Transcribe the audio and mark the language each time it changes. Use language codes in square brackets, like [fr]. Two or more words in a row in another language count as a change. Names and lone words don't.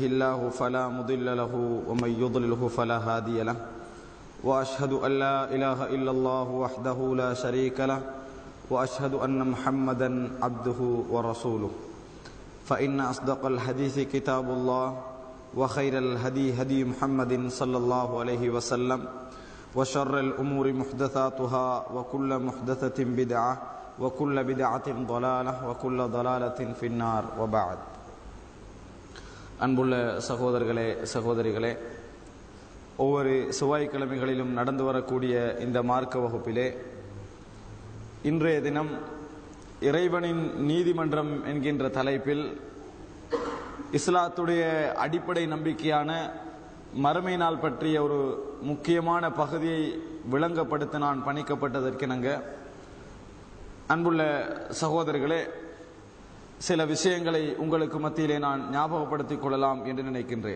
[ar] الله فلا مضل له ومن يضلله فلا هادي له وأشهد أن لا إله إلا الله وحده لا شريك له وأشهد أن محمدا عبده ورسوله فإن أصدق الحديث كتاب الله وخير الهدي هدي محمد صلى الله عليه وسلم وشر الأمور محدثاتها وكل محدثة بدعة وكل بدعة ضلالة وكل ضلالة في النار وبعد. [ta] அன்புள்ள சகோதரர்களே சகோதரிகளே, ஒவ்வொரு செவ்வாய்க்கிழமைகளிலும் நடந்து வரக்கூடிய இந்த மார்க்க வகுப்பிலே இன்றைய தினம் இறைவனின் நீதிமன்றம் என்கின்ற தலைப்பில் இஸ்லாத்துடைய அடிப்படை நம்பிக்கையான மறுமை நாள் பற்றிய ஒரு முக்கியமான பகுதியை விளங்கப்படுத்த நான் பணிக்கப்பட்டதற்கிணங்க, அன்புள்ள சகோதரர்களே, சில விஷயங்களை உங்களுக்கு மத்தியிலே நான் ஞாபகப்படுத்திக் கொள்ளலாம் என்று நினைக்கின்றேன்.